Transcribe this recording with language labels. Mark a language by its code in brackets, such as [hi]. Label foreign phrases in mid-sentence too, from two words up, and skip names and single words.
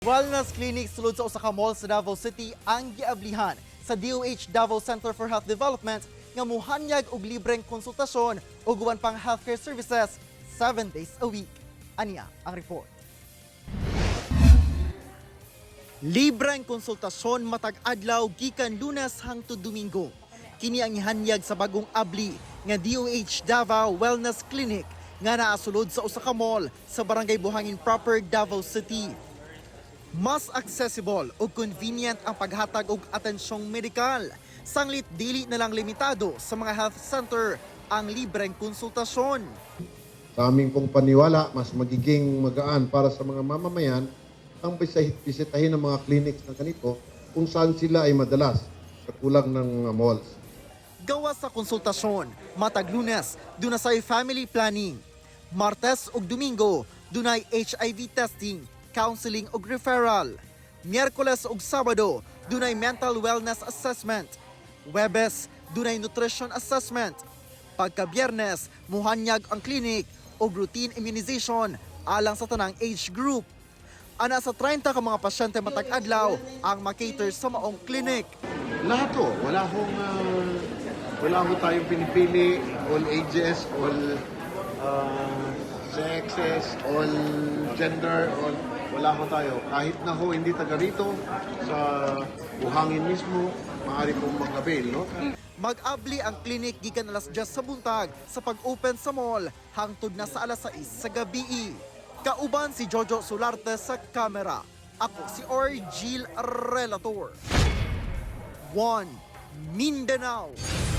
[ceb] Wellness Clinic sulod sa usa ka mall sa Davao City ang giablihan sa DOH Davao Center for Health Development nga muhanyag og libreng konsultasyon ug uban pang [en] healthcare services 7 days a week. [ceb] Aniya ang report. Libreng konsultasyon matag adlaw gikan Lunes hangtod Domingo. Kini ang ihanyag sa bagong abli nga DOH Davao Wellness Clinic nga naasulod sa usa ka mall sa Barangay Buhangin proper, Davao City. Mas accessible o convenient ang paghatag og atensyong medikal. Sanglit dili na lang limitado sa mga [en] health center [ceb] ang libreng konsultasyon. [tl] Sa aming pong paniwala, mas magiging magaan para sa mga mamamayan ang bisitahin ng mga clinics na ganito kung saan sila ay madalas sa kulang ng mga malls. [ceb] Gawa sa konsultasyon, matag Lunes, dunay [en] family planning. [ceb] Martes ug Domingo, dunay [en] HIV testing, counseling [ceb] ug referral. Miyerkules ug Sabado, dunay [en] mental wellness assessment. [ceb] Webes, dunay [en] nutrition assessment. [ceb] Pagka Biyernes, muhanyag ang clinic og [en] routine immunization [ceb] alang sa tanang [en] age group. [ceb] Ana sa 30 ka mga pasyente matag adlaw ang makater sa maong clinic. [tl] Lahat to, wala ho tayong pinipili, [en] all ages, all sexes, all gender, [tl] wala ho tayo. Kahit na ho hindi taga rito, sa Buhangin mismo, maaari pong mag-avail, no? [ceb] Mag-abli ang clinic gikan alas 10 sa buntag sa pag-open sa mall hangtod na sa alas 6 sa gabi. Kauban si Jojo Solarte sa kamera. Ako si Orgil Relator. 1 Mindanao.